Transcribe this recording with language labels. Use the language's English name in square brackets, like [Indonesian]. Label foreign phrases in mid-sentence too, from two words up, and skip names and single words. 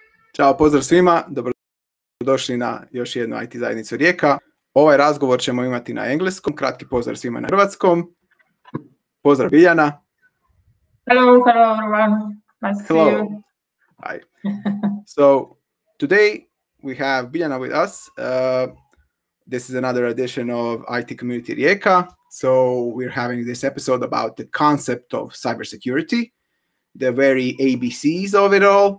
[Croatian] Ćao, pozdrav svima, dobrodošli na još jednu IT zajednicu Rijeka. Ovaj razgovor ćemo imati na engleskom, kratki pozdrav svima na hrvatskom. Pozdrav Biljana. [English] Hello everyone. Nice to see you. Hi. So today we have Biljana with us. This is another edition of IT Community Rijeka. So we're having this episode about the concept of cybersecurity, the very ABCs of it all.